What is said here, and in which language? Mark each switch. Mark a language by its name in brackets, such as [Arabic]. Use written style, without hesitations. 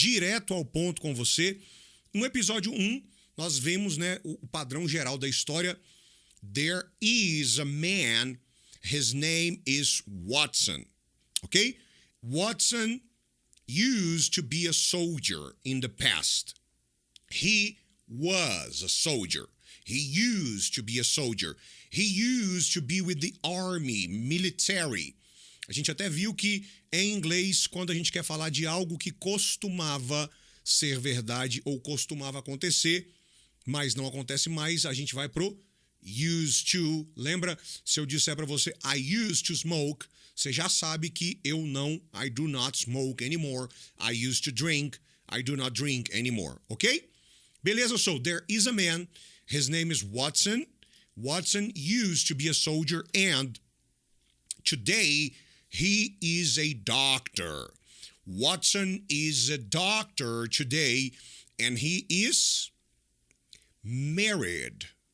[Portuguese] direto ao ponto com você. No episódio 1, nós vemos, o padrão geral da história. [English] There is a man, his name is Watson, ok? Watson used to be a soldier in the past. He was a soldier. He used to be a soldier. He used to be with the army, military. [Portuguese] A gente até viu que, em inglês, quando a gente quer falar de algo que costumava ser verdade ou costumava acontecer, mas não acontece mais, a gente vai pro used to. Lembra? Se eu disser para você, [English] I used to smoke, [Portuguese] você já sabe que eu não, [English] I do not smoke anymore. I used to drink, I do not drink anymore. Ok? Beleza? So, there is a man, his name is Watson. Watson used to be a soldier and today he is a doctor. Watson is a doctor today and he is married.